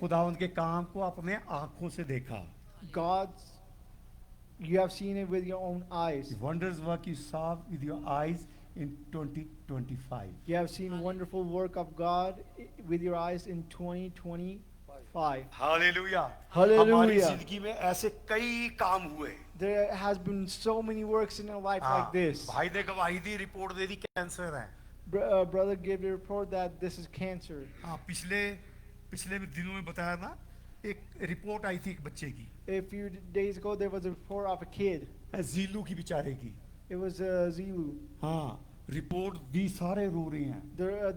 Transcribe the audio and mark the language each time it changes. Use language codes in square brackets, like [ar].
[hi] खुदावंद के काम को अपने आंखों से देखा. [en] God's. You have seen it with your own eyes. The wondrous work you saw with your eyes in 2025. You have seen wonderful work of God with your eyes in 2025. [hi] Hallelujah. [en] Hallelujah. [hi] हमारी जिंदगी में ऐसे कई काम हुए. [en] There has been so many works in our life like this. [hi] भाई ने गवाही दी, रिपोर्ट दे दी, कैंसर है. [en] Brother gave the report that this is cancer. [hi] हाँ, पिछले दिनों में बताया ना, एक रिपोर्ट आई थी एक बच्चे की. [en] A few days ago, there was a report of a kid. [hi] जीलू की बेचारे की. [en] It was Zilu. [hi] हाँ, रिपोर्ट दी, सारे रो रहे हैं.